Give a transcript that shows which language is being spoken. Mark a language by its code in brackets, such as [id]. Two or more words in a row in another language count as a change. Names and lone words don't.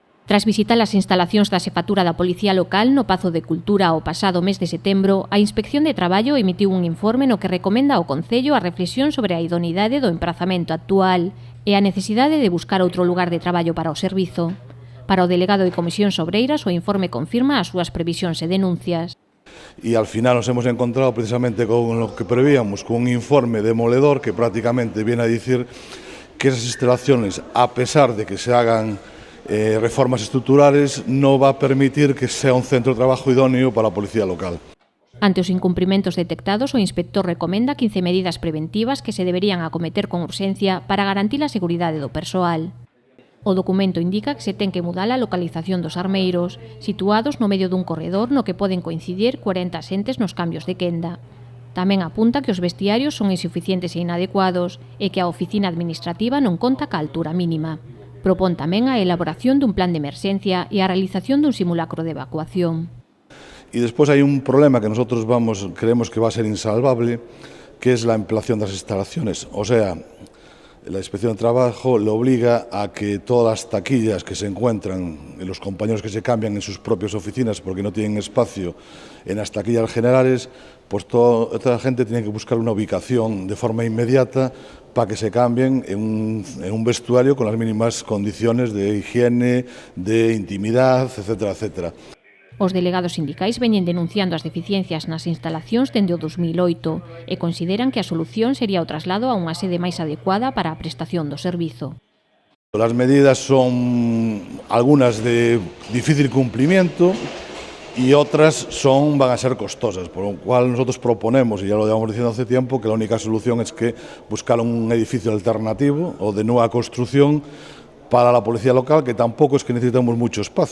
[gl] Tras visitar as instalacións da Xefatura da Policía Local no Pazo de Cultura o pasado mes de setembro, a Inspección de Traballo emitiu un informe no que recomenda ao Concello a reflexión sobre a idoneidade do emprazamento actual e a necesidade de buscar outro lugar de traballo para o servizo. Para o delegado de Comisións Obreiras, o informe confirma as súas previsións e denuncias. [es] Y al final nos hemos encontrado precisamente con lo que prevíamos, con un informe demoledor que prácticamente viene a decir que esas instalaciones, a pesar de que se hagan reformas estructurales, no va a permitir que sea un centro de trabajo idóneo para a Policía Local. [gl] Ante os incumprimentos detectados, o inspector recomenda 15 medidas preventivas que se deberían acometer con urxencia para garantir a seguridade do persoal. O documento indica que se ten que mudar a localización dos armeiros, situados no medio dun corredor no que poden coincidir 40 xentes nos cambios de quenda. Tamén apunta que os vestiarios son insuficientes e inadecuados e que a oficina administrativa non conta ca altura mínima. Propón tamén a elaboración dun plan de emerxencia e a realización dun simulacro de evacuación. [es] Y después hay un problema que nosotros creemos que va a ser insalvable, que es la ampliación de las instalaciones. O sea, la Inspección de Trabajo le obliga a que todas las taquillas que se encuentran en los compañeros que se cambian en sus propias oficinas porque no tienen espacio en las taquillas generales, pues toda la gente tiene que buscar una ubicación de forma inmediata para que se cambien en un vestuario con las mínimas condiciones de higiene, de intimidad, etcétera, etcétera. [gl] Os delegados sindicais veñen denunciando as deficiencias nas instalacións dende o 2008 e consideran que a solución sería o traslado a unha sede máis adecuada para a prestación do servizo. [es] Las medidas son algunas de difícil cumplimiento y otras van a ser costosas, por lo cual nosotros proponemos, y ya lo llevamos diciendo hace tiempo, que la única solución es que buscar un edificio alternativo o de nueva construcción para la Policía Local, que tampoco es que necesitemos mucho espacio.